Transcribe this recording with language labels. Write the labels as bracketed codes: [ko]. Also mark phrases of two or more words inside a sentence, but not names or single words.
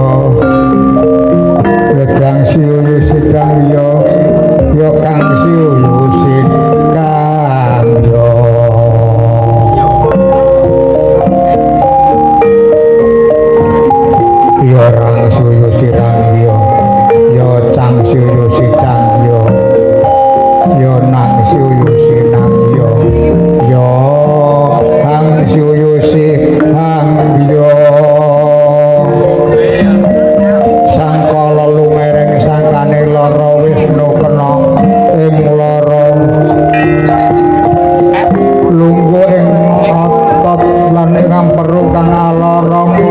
[jv] dang siu si dang yo kang siu si kang yo rang siu si rang yo cang siu si cang yo nang siu si nang yo hang siu si hang yo sangkala lumereng sangkane lara Wisnu kena ing lara lungguh ing otot lan ing amperu kang alara